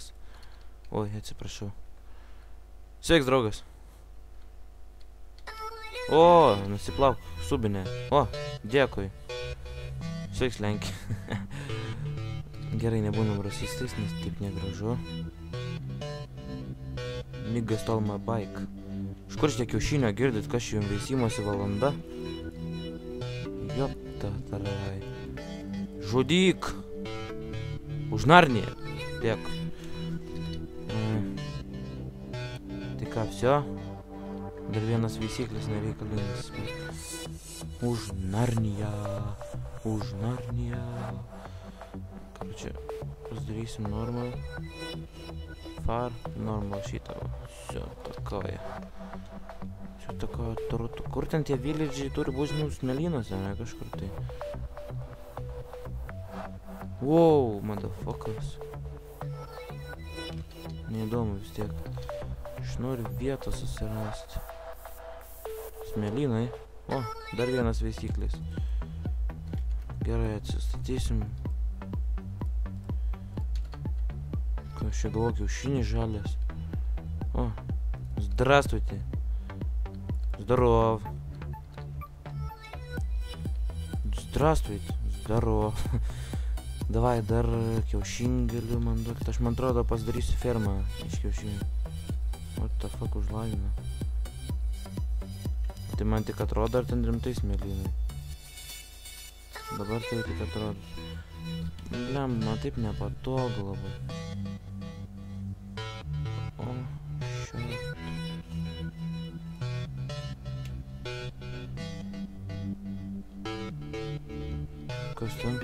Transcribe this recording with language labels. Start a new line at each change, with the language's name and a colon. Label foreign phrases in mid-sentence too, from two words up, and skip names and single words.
Lithuanian: Oi, atsiprašau. Sveiks, draugas. O, nusiplauk, subinė. O, dėkui. Sveiks, Lenkija. Gerai, nebūnam rasistais, nes taip negražu.
English: Nigga stole my bike.
Lithuanian: Iš kur šitie kiaušinio girdit, kas čia jums veisimosi valanda? Jopta tarai. Žudyk! Už Narniją. Dėkui. Tai ką, vsio? Dar vienas veisiklis nereikalingas. Už Narniją. Už Narniją. Kaip čia? Pasidarysim normal. Far. Normal šitą.
Russian: Все, такое. Все такое.
Lithuanian: Kur ten tie villidžiai turi būti smėlynuose, ne kažkur tai.
English: Wow, motherfuckers.
Lithuanian: neįdomu vis tiek. Aš noriu vietą susirasti. Smėlynai. O, dar vienas veisyklis. Gerai, atsistatysim. Ką aš čia galvoju, kiaušinis žalias.
Russian: О, здравствуйте. Здоров. Здравствуйте. Здоров.
Lithuanian: Давай dar kiaušinį galiu man duoti. Aš man atrodo pasidarysiu fermą iš kiaušinių.
English: What the fuck
Lithuanian: užlavina. Tai man tik atrodo, ar ten rimtai smėlynai. Dabar tai tik atrodo. Blem, man taip nepatogu labai. O, šio. Kas ten?